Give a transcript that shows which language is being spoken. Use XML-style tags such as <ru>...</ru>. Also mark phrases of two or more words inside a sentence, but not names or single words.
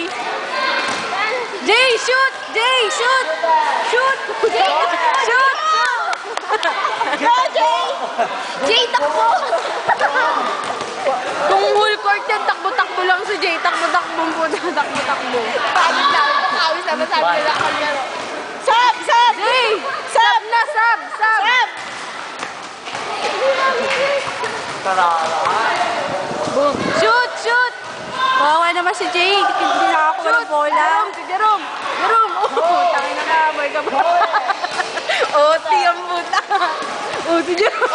<en>Jay, shoot! Jay, shoot! Shoot! Shoot!</en> <tl>Go, Jay! Jay, takbo! Kung</tl> <en>full court</en> <tl>yan, takbo-takbo lang si Jay. Takbo-takbo po na, takbo-takbo. Pagod na, nakawis na masabi nila kami. Sab! Sab! Jay! Sab na, sab! Sab! Sab!</tl> <en>Boom! Shoot! Shoot!</en> <tl>Kawawa naman si Jay. Hindi nakakuha ng bola. Si Jerome! Jerome! Oh, tangin na kamoy ka ba? Oti ang buta. Si Jerome!</tl>